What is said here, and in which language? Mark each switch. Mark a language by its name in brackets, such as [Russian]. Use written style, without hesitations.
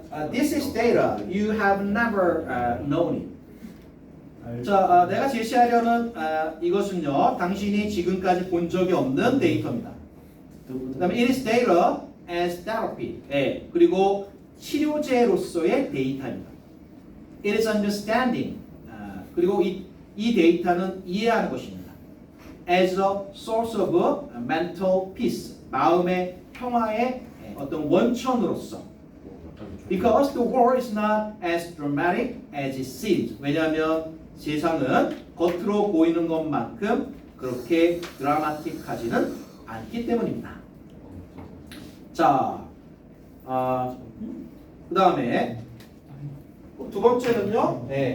[English] This is data you have never known it. [Korean] 자, 내가 제시하려는 이것은요, 당신이 지금까지 본 적이 없는 데이터입니다. 그다음에 [English] it is data as therapy. [Korean] 그리고 치료제로서의 데이터입니다. [English] It is understanding. [Korean] 그리고 이 데이터는 이해하는 것입니다. [English] As a source of mental peace. [Korean] 마음의 평화의 어떤 원천으로서. [English] Because the world is not as dramatic as it seems. [Korean] 왜냐하면 세상은 겉으로 보이는 것만큼 그렇게 드라마틱하지는 않기 때문입니다. 자, 그 다음에 두 번째는요.